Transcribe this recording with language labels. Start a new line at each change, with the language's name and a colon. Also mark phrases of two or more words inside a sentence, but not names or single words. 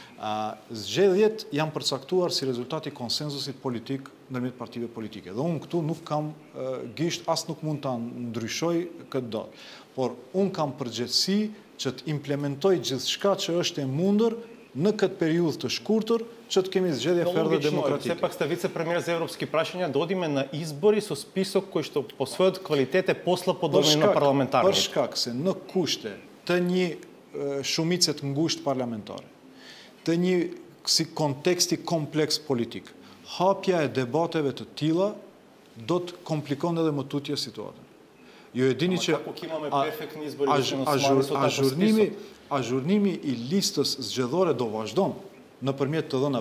Albanian: Zgjedhjet janë përcaktuar si rezultati konsensusit politik ndërmjet partive politike. Dhe unë këtu nuk kam gisht, as nuk mund ta ndryshoj këtë datë. Por unë kam përgjegjësi që të implementoj gjithçka që është e mundur në këtë periudhë të shkurtër që të kemi zgjedhje ferme demokratike.
Macedonian: Сепак сте вице-премиер за европски прашања, да одиме на избори со список кој што по својот квалитет е послаподобен на парламентарни.
Albanian: Për shkak se në kushte të një shumice të ngushtë parlamentare, të një si konteksti kompleks politik. Hapja e debateve të tilla do të komplikon edhe më tutje situatën. Ju e dini që azhurnimi I listës zgjedhore do vazhdon nëpërmjet të dhënave.